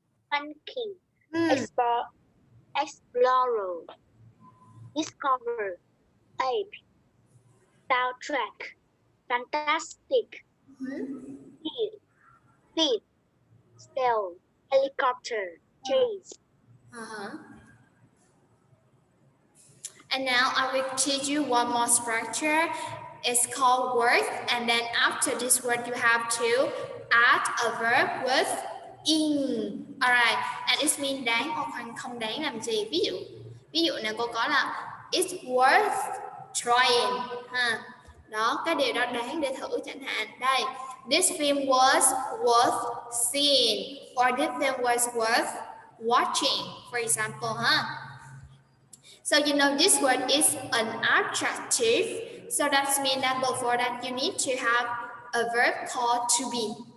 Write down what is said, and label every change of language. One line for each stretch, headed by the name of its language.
English: Funky, explorer, discover, ape, soundtrack, fantastic, feed, steal, helicopter, chase. And now I will teach you one more structure. It's called word, and then after this word you have to add a verb with in. Alright, and it means
Vietnamese: đáng hoặc không đáng làm gì. Ví dụ này cô có là
English: It's worth trying.
Vietnamese: Ha. Đó, cái điều đó đáng để thử chẳng hạn.
English: Đây, this film was worth seeing, or this film was worth watching, for example. Ha. So you know this word is an adjective. So that means that before that you need to have a verb called to be.